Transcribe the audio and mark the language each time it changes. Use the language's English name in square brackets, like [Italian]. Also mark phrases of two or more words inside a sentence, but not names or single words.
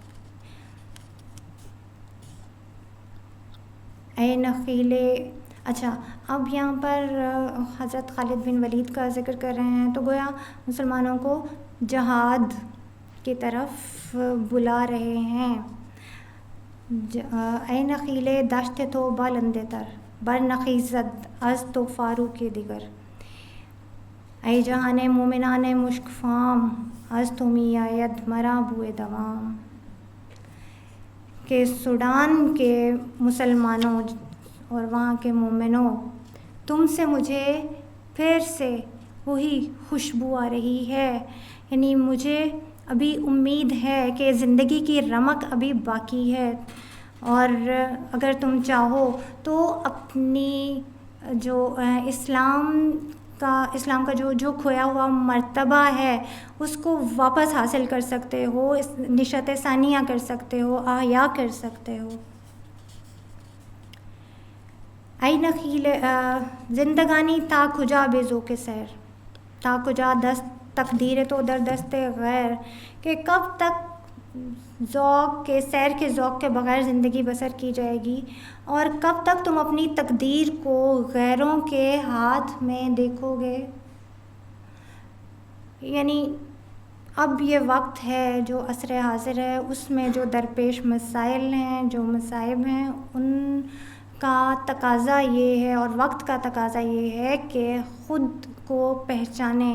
[Persian] اے نخیل, [Urdu] اچھا اب یہاں پر حضرت خالد بن ولید کا ذکر کر رہے ہیں تو گویا مسلمانوں کو جہاد کی طرف بلا رہے ہیں. [Persian] اے نخیل دشت تو بالندے تر بر نخیزد از تو فاروق دیگر, اے جہان مومنان مشک فام از تو می آید مرا بوئے دوام. [Urdu] کہ سوڈان کے مسلمانوں اور وہاں کے مومنوں, تم سے مجھے پھر سے وہی خوشبو آ رہی ہے. یعنی مجھے ابھی امید ہے کہ زندگی کی رمق ابھی باقی ہے, اور اگر تم چاہو تو اپنی جو اسلام کا جو کھویا ہوا مرتبہ ہے اس کو واپس حاصل کر سکتے ہو, نشاط ثانیہ کر سکتے ہو, احیا کر سکتے ہو. [Persian] ای نخیل زندگانی تا کجا بے ذوق سیر, تا کجا دست تقدیر تو در دست غیر, [Urdu] کہ کب تک ذوق کے سیر کے ذوق کے بغیر زندگی بسر کی جائے گی, اور کب تک تم اپنی تقدیر کو غیروں کے ہاتھ میں دیکھو گے. یعنی اب یہ وقت ہے جو عصر حاضر ہے, اس میں جو درپیش مسائل ہیں, جو مصائب ہیں, ان کا تقاضا یہ ہے اور وقت کا تقاضا یہ ہے کہ خود کو پہچانیں.